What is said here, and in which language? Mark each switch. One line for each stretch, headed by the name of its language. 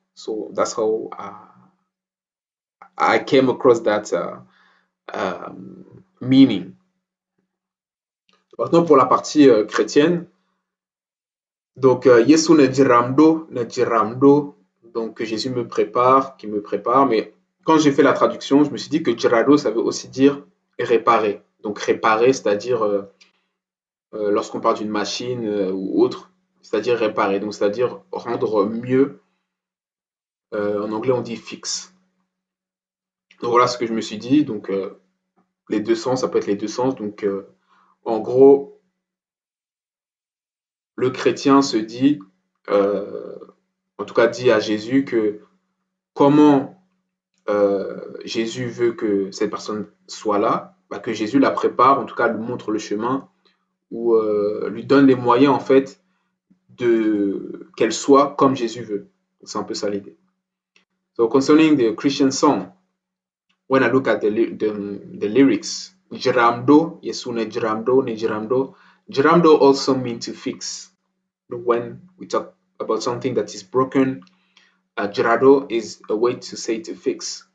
English: So that's how I came across that meaning.
French: Maintenant pour la partie chrétienne, donc
Ewe: Yesu ne jiramdo,
French: donc Jésus me prépare, qui me prépare, mais quand j'ai fait la traduction, je me suis dit que jirado, ça veut aussi dire réparer. Donc réparer, c'est-à-dire lorsqu'on parle d'une machine ou autre, c'est-à-dire réparer, donc c'est-à-dire rendre mieux. En anglais, on dit fix. Donc voilà ce que je me suis dit. Donc les deux sens, ça peut être les deux sens. Donc en gros, le chrétien se dit, en tout cas dit à Jésus que comment Jésus veut que cette personne soit là, bah, que Jésus la prépare, en tout cas lui montre le chemin, ou lui donne les moyens en fait qu'elle soit comme Jésus veut. C'est un peu ça l'idée.
English: So concerning the Christian song, when I look at the lyrics, jiramdo,
Ewe: Yesu ne jiramdo,
English: jiramdo also means to fix. When we talk about something that is broken, jirado is a way to say to fix.